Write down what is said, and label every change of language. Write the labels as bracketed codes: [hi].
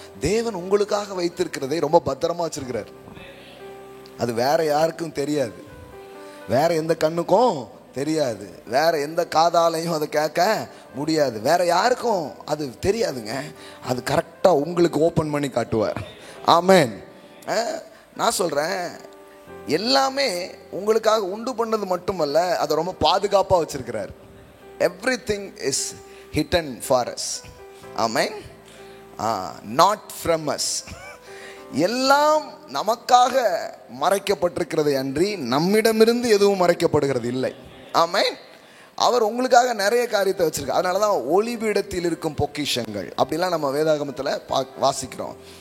[ta] தேவன் உங்களுக்காக வைத்திருக்கிறதை ரொம்ப பத்திரமா வச்சிருக்கிறார். அது வேற யாருக்கும் தெரியாது, வேற எந்த கண்ணுக்கும் தெரியாது, வேற எந்த காதாலையும் அதை கேட்க முடியாது, வேற யாருக்கும் அது தெரியாதுங்க. அது கரெக்டா உங்களுக்கு ஓபன் பண்ணி காட்டுவார். ஆமென். நான் சொல்றேன், எல்லாமே உங்களுக்காக உண்டு பண்ணது மட்டுமல்ல, அதை ரொம்ப பாதுகாப்பாக வச்சிருக்கிறார். [en] Everything is hidden for us. Amen. Not from us. [ta] எல்லாம் நமக்காக மறைக்கப்பட்டிருக்கிறது அன்றி நம்மிடமிருந்து எதுவும் மறைக்கப்படுகிறது இல்லை. ஆமென். அவர் உங்களுக்காக நிறைய காரியத்தை வச்சிருக்கார். அதனால தான் ஒளிபீடத்தில் இருக்கும் பொக்கிஷங்கள் அப்படிலாம் நம்ம வேதாகமத்தில் வாசிக்கிறோம்.